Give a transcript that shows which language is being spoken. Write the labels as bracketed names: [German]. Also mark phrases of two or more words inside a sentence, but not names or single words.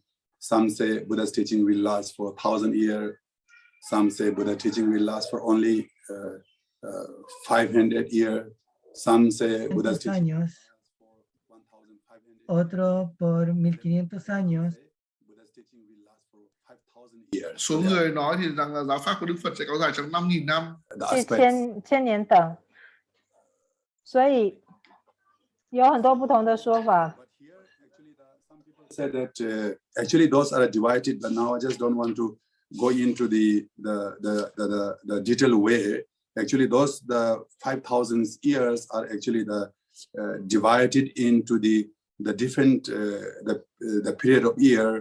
[English] Some say Buddha's teaching will last for 1,000 years. Some say Buddha's teaching will last for only 500 years. Some say Buddha's teaching [Spanish] años, otro por 1500 años. [English] Buddha's teaching will last for 5,000 years. [Vietnamese] Số người nói thì rằng là giáo pháp của Đức Phật sẽ kéo dài trong 5.000 năm. [Chinese] 千年等，所以有很多不同的说法。 [English] Said that actually those are divided, but now I just don't want to go into the detailed way. Actually, the 5,000 years are actually divided into the different the period of year.